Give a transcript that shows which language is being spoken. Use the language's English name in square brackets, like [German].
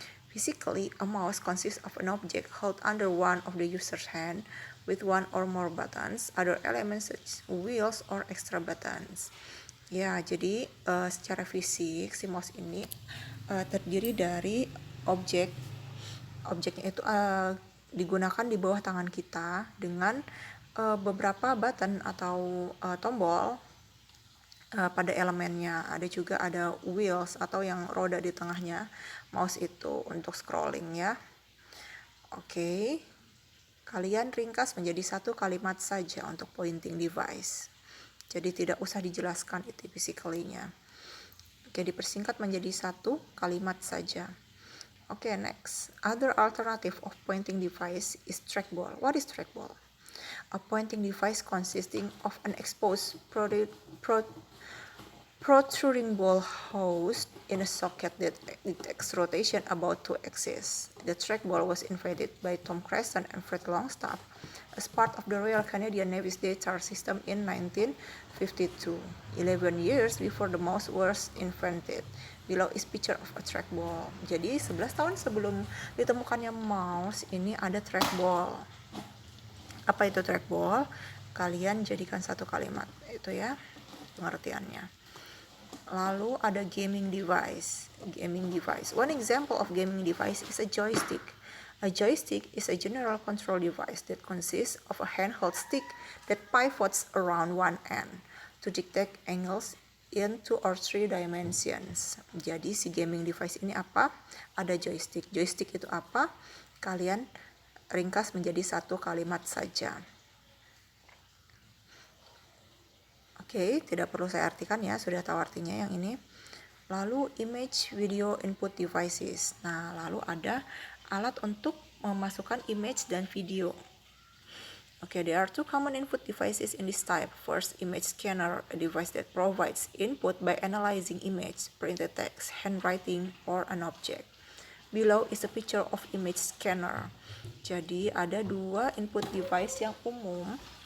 [English] Physically, a mouse consists of an object held under one of the user's hand with one or more buttons, other elements such wheels or extra buttons. [Indonesian] Ya, jadi secara fisik si mouse ini terdiri dari objeknya itu digunakan di bawah tangan kita dengan beberapa button atau tombol pada elemennya. Ada wheels atau yang roda di tengahnya mouse itu untuk scrolling ya. Oke, kalian ringkas menjadi satu kalimat saja untuk pointing device. Jadi tidak usah dijelaskan itu physically-nya. Oke, dipersingkat menjadi satu kalimat saja. Oke, next. [English] Other alternative of pointing device is trackball. What is trackball? A pointing device consisting of an exposed protruding ball housed in a socket that detects rotation about two axes. The trackball was invented by Tom Creston and Fred Longstaff as part of the Royal Canadian Navy's data system in 1952, 11 years before the mouse was invented. Below is picture of a trackball. [Indonesian] Jadi 11 tahun sebelum ditemukannya mouse, ini ada trackball. Apa itu trackball? Kalian jadikan satu kalimat, itu ya pengertiannya. Lalu ada gaming device. [English] One example of gaming device is a joystick. A joystick is a general control device that consists of a handheld stick that pivots around one end to detect angles in 2 or 3 dimensions. [Indonesian] Jadi si gaming device ini apa? Ada joystick. Joystick itu apa? Kalian ringkas menjadi satu kalimat saja. Oke, tidak perlu saya artikan ya, sudah tahu artinya yang ini. Lalu image video input devices. Nah, lalu ada alat untuk memasukkan image dan video. [English] Okay, there are two common input devices in this type. First, image scanner, a device that provides input by analyzing image, printed text, handwriting, or an object. Below is a picture of image scanner. [Indonesian] Jadi ada dua input device yang umum.